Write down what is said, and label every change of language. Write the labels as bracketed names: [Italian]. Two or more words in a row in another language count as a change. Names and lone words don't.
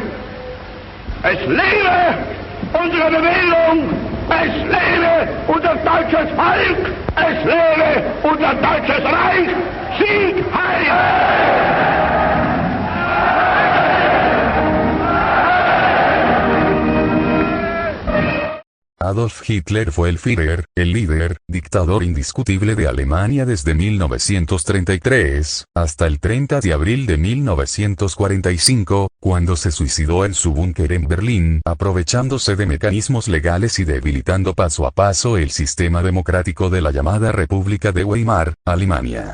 [German] Es lebe unsere Bewegung, es lebe unser deutsches Volk, es lebe unser deutsches Reich. Sieg heil! [Spanish] Adolf Hitler fue el Führer, el líder, dictador indiscutible de Alemania desde 1933, hasta el 30 de abril de 1945, cuando se suicidó en su búnker en Berlín, aprovechándose de mecanismos legales y debilitando paso a paso el sistema democrático de la llamada República de Weimar, Alemania.